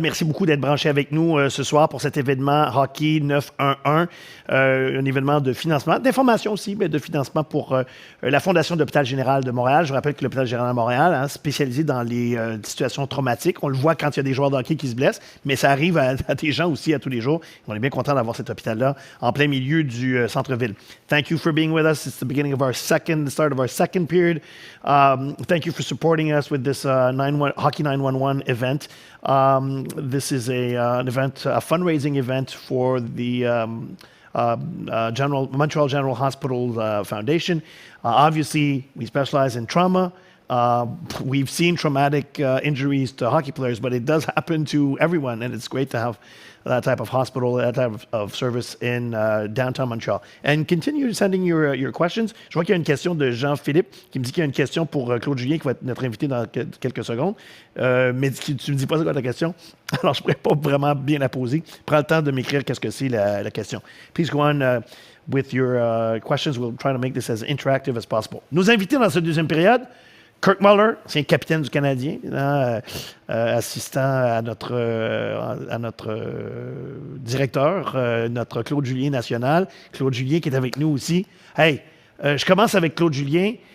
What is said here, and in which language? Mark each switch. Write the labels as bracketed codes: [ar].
[fr] Merci beaucoup d'être branché avec nous ce soir pour cet événement Hockey 911, un événement de financement, d'information aussi, mais de financement pour la Fondation de l'Hôpital général de Montréal. Je rappelle que l'Hôpital général de Montréal, spécialisé dans les situations traumatiques. On le voit quand il y a des joueurs de hockey qui se blessent, mais ça arrive à des gens aussi à tous les jours. On est bien content d'avoir cet hôpital-là en plein milieu du centre-ville. [en] Thank you for being with us. It's the beginning of the start of our second period. Thank you for supporting us with this Hockey 911 event. This is an event, a fundraising event for the Montreal General Hospital Foundation. Obviously, we specialize in trauma. We've seen traumatic injuries to hockey players, but it does happen to everyone, and it's great to have that type of hospital, that type of service in downtown Montreal. And continue sending your questions. [fr] Je vois qu'il y a une question de Jean-Philippe qui me dit qu'il y a une question pour Claude Julien qui va être notre invité dans quelques secondes. Mais tu ne me dis pas c'est quoi ta question. Alors, je ne pourrais pas vraiment bien la poser. Prends le temps de m'écrire qu'est-ce que c'est la question. [en] Please go on with your questions. We'll try to make this as interactive as possible. [fr] Nos invités dans cette deuxième période, Kirk Muller, c'est un capitaine du Canadien, assistant à notre directeur, notre Claude Julien national. Claude Julien qui est avec nous aussi. Hey, je commence avec Claude Julien.